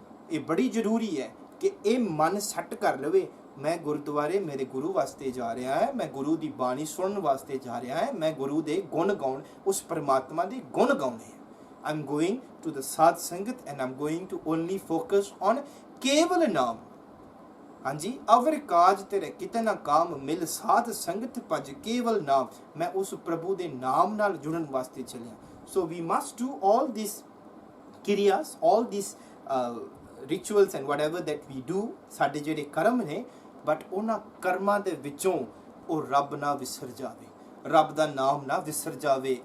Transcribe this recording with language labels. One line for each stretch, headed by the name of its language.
Punjabi: ਇਹ ਬੜੀ ਜ਼ਰੂਰੀ ਹੈ ਕਿ ਇਹ ਮਨ ਸੈੱਟ ਕਰ ਲਵੇ, ਮੈਂ ਗੁਰਦੁਆਰੇ ਮੇਰੇ ਗੁਰੂ ਵਾਸਤੇ ਜਾ ਰਿਹਾ ਹੈ, ਮੈਂ ਗੁਰੂ ਦੀ ਬਾਣੀ ਸੁਣਨ ਵਾਸਤੇ ਜਾ ਰਿਹਾ ਹੈ, ਮੈਂ ਗੁਰੂ ਦੇ ਗੁਣ ਗਾਉਣ, ਉਸ ਪਰਮਾਤਮਾ ਦੇ ਗੁਣ ਗਾਉਣੇ ਹੈ।
English: I'm going to the sadh sangat and I'm going to only focus on ਕੇਵਲ ਨਾਮ।
Punjabi: ਹਾਂਜੀ, ਅਵਰ ਕਾਜ ਤੇਰੇ ਕਿਤੇ ਨਾ ਕਾਮ, ਮਿਲ ਸਾਧ ਸੰਗਤ ਭਜ ਕੇਵਲ ਨਾਮ। ਮੈਂ ਉਸ ਪ੍ਰਭੂ ਦੇ ਨਾਮ ਨਾਲ ਜੁੜਨ ਵਾਸਤੇ ਚੱਲਿਆ।
English: So we must do all these ਕਿਰਿਆਸ, all these rituals and whatever that we do,
Punjabi: ਸਾਡੇ ਜਿਹੜੇ ਕਰਮ ਨੇ, ਬਟ ਉਹਨਾਂ ਕਰਮਾਂ ਦੇ ਵਿੱਚੋਂ ਉਹ ਰੱਬ ਨਾ ਵਿਸਰ ਜਾਵੇ, ਰੱਬ ਦਾ ਨਾਮ ਨਾ ਵਿਸਰ ਜਾਵੇ।